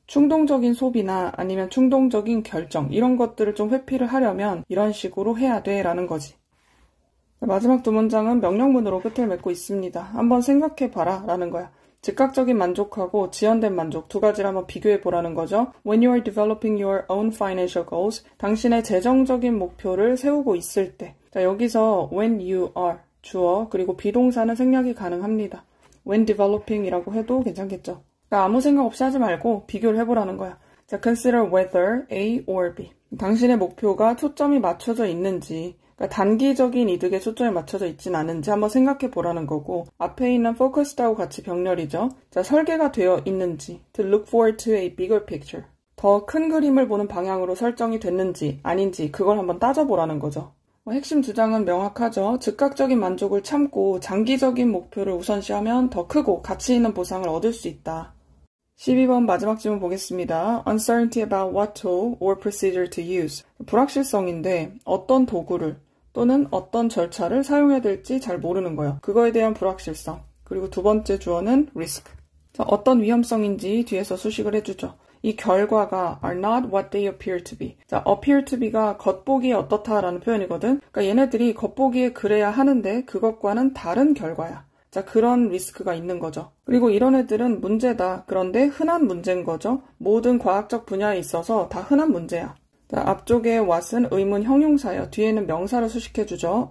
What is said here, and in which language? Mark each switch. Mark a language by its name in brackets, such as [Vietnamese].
[Korean] 충동적인 소비나 아니면 충동적인 결정 이런 것들을 좀 회피를 하려면 이런 식으로 해야 돼 라는 거지. 마지막 두 문장은 명령문으로 끝을 맺고 있습니다. 한번 생각해봐라 라는 거야. 즉각적인 만족하고 지연된 만족 두 가지를 한번 비교해 보라는 거죠. [English] When you are developing your own financial goals, [Korean] 당신의 재정적인 목표를 세우고 있을 때. 자, 여기서 when you are 주어 그리고 비동사는 생략이 가능합니다. [English] When developing [Korean] 이라고 해도 괜찮겠죠. 그러니까 아무 생각 없이 하지 말고 비교를 해보라는 거야. [English] 자, consider whether A or B. [Korean] 당신의 목표가 초점이 맞춰져 있는지, 그러니까 단기적인 이득에 초점이 맞춰져 있진 않은지 한번 생각해 보라는 거고, 앞에 있는 focused하고 같이 병렬이죠. 자, 설계가 되어 있는지, [English] to look forward to a bigger picture. [Korean] 더 큰 그림을 보는 방향으로 설정이 됐는지 아닌지 그걸 한번 따져보라는 거죠. 핵심 주장은 명확하죠. 즉각적인 만족을 참고 장기적인 목표를 우선시하면 더 크고 가치 있는 보상을 얻을 수 있다. 12번 마지막 질문 보겠습니다. [English] Uncertainty about what tool or procedure to use. [Korean] 불확실성인데 어떤 도구를 또는 어떤 절차를 사용해야 될지 잘 모르는 거예요. 그거에 대한 불확실성. 그리고 두 번째 주어는 risk. 자, 어떤 위험성인지 뒤에서 수식을 해주죠. 이 결과가 [English] are not what they appear to be. [Korean] 자, [English] appear to be [Korean] 가 겉보기에 어떻다라는 표현이거든. 그러니까 얘네들이 겉보기에 그래야 하는데 그것과는 다른 결과야. 자, 그런 리스크가 있는 거죠. 그리고 이런 애들은 문제다. 그런데 흔한 문제인 거죠. 모든 과학적 분야에 있어서 다 흔한 문제야. 자, 앞쪽에 what은 의문 형용사예요. 뒤에는 명사를 수식해주죠.